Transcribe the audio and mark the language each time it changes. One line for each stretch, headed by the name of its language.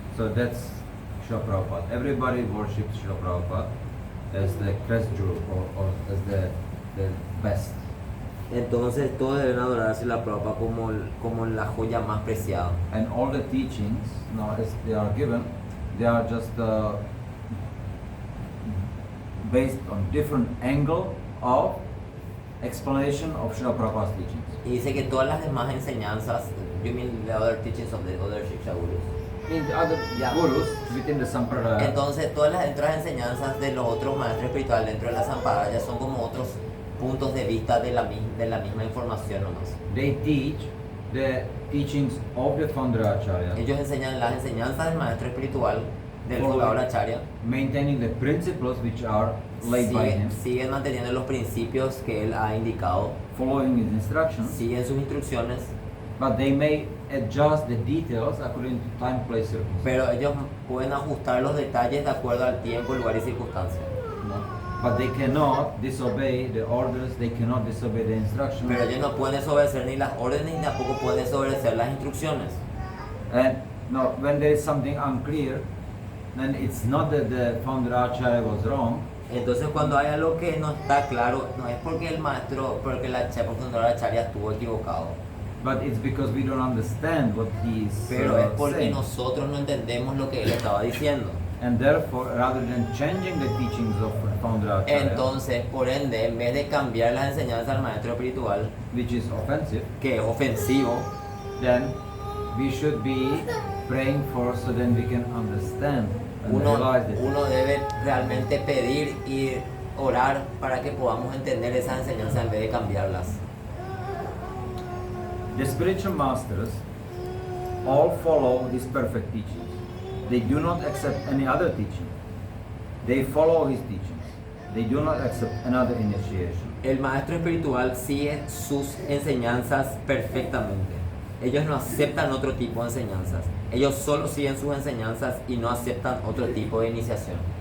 English: So that's Srila Prabhupada. Everybody worships Srila Prabhupada as the crest jewel or as the best.
Spanish: Entonces todos deben adorarse la Prabhupada como la joya más preciada.
English: And all the teachings, as they are given, they are just based on different angle of explanation of Srila Prabhupada's teachings.
Spanish: Y dice que todas las demás enseñanzas
English: You mean the other teachings of the other Shiksha Gurus? In the other Yeah. gurus within the Sampradaya,
Spanish: Entonces, todas las otras enseñanzas de los otros maestros espirituales dentro de la Sampradaya son como otros puntos de vista de la misma información nomás.
English: they teach the teachings of the founder Acharya,
Spanish: Ellos enseñan las enseñanzas del maestro espiritual, del
English: Follow-
Spanish: fundador Acharya.
English: maintaining the principles which are laid by him,
Spanish: Siguen manteniendo los principios que él ha indicado,
English: following his instructions,
Spanish: siguen sus instrucciones,
English: but they may adjust the details according to time, place, circumstance.
Spanish: pero ellos pueden ajustar los detalles de acuerdo al tiempo, lugar y circunstancia.
English: But they cannot disobey the orders, they cannot disobey the instructions.
Spanish: Pero ellos no pueden desobedecer ni las órdenes ni tampoco pueden desobedecer las instrucciones.
English: And now, when there is something unclear, then it's not that the founder Acharya was wrong,
Spanish: Entonces cuando hay algo que no está claro, no es porque el maestro, porque el fundador Acharya estuvo equivocado,
English: but it's because we don't understand what he is
Spanish: pero es porque
English: saying.
Spanish: nosotros no entendemos lo que él estaba diciendo.
English: And therefore, rather than changing the teachings of founder Acharya,
Spanish: Entonces, por ende, en vez de cambiar las enseñanzas del maestro espiritual,
English: which is offensive,
Spanish: que es ofensivo,
English: then we should be praying for so then we can understand and
Spanish: uno
English: realize that.
Spanish: debe realmente pedir y orar para que podamos entender esas enseñanzas en vez de cambiarlas.
English: The spiritual masters all follow these perfect teachings. They do not accept any other teaching. They follow his teachings. They do not accept another initiation.
Spanish: El maestro espiritual sigue sus enseñanzas perfectamente. Ellos no aceptan otro tipo de enseñanzas. Ellos solo siguen sus enseñanzas y no aceptan otro tipo de iniciación.